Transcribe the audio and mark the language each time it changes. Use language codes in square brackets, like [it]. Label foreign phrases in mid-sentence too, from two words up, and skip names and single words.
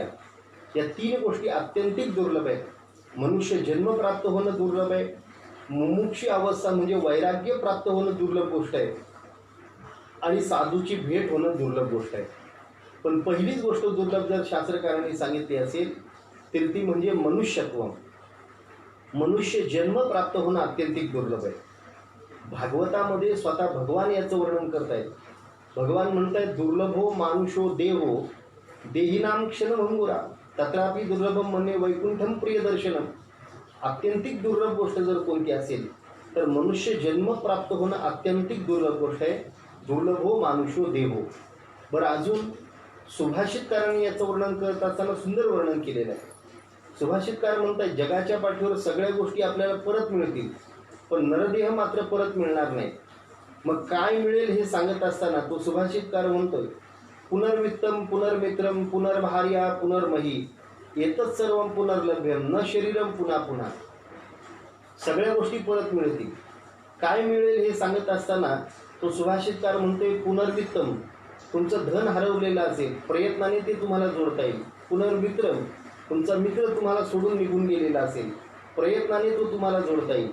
[mr] या तीन गोष्टी अत्यंतिक दुर्लभ आहेत. मनुष्य जन्म प्राप्त होणं दुर्लभ आहे, मुमुक्षी अवस्था म्हणजे वैराग्य प्राप्त होणं दुर्लभ गोष्ट आहे, आणि साधूची भेट होणं दुर्लभ गोष्ट आहे. पण पहिलीच गोष्ट दुर्लभ जर शास्त्रकारांनी सांगितली असेल तर ती म्हणजे मनुष्यत्व. मनुष्य जन्म प्राप्त होणं अत्यंतिक दुर्लभ आहे. भागवतामध्ये स्वतः भगवान याचं वर्णन करतायत. भगवान म्हणतायत [sa] दुर्लभो मानुषो देहो देहिनाम क्षणभंगुरा तत्रापि दुर्लभम मन्ये वैकुंठम प्रियदर्शनम. [mr] अत्यंतिक दुर्लभ गोष्ट जर कोणती असेल तर मनुष्य जन्म प्राप्त होणं अत्यंतिक दुर्लभ गोष्ट आहे. [sa] दुर्लभो मानुषो देहो. [mr] बरं, अजून सुभाषितकारांनी याचं वर्णन करत असताना सुंदर वर्णन केलेलं आहे. सुभाषितकार म्हणतात जगाच्या पाठीवर सगळ्या गोष्टी आपल्याला परत मिळतील, पण नरदेह मात्र परत मिळणार नाही. मग काय मिळेल हे सांगत असताना तो सुभाषितकार म्हणतोय [sa] पुनर्वित्तम पुनर्मित्रम पुनर्भार्या पुनर्मही येतच सर्व पुनर्लभ्यम न शरीरम पुन्हा पुन्हा. [mr] सगळ्या गोष्टी परत मिळतील, काय मिळेल हे सांगत असताना तो सुभाषितकार म्हणतोय पुनर्वित्तम, तुमचं धन हरवलेलं असेल प्रयत्नाने ते तुम्हाला जोडता येईल. पुनर्मित्रम, तुमचा मित्र तुम्हाला सोडून निघून गेलेला असेल प्रयत्नाने तो तुम्हाला जोडता येईल.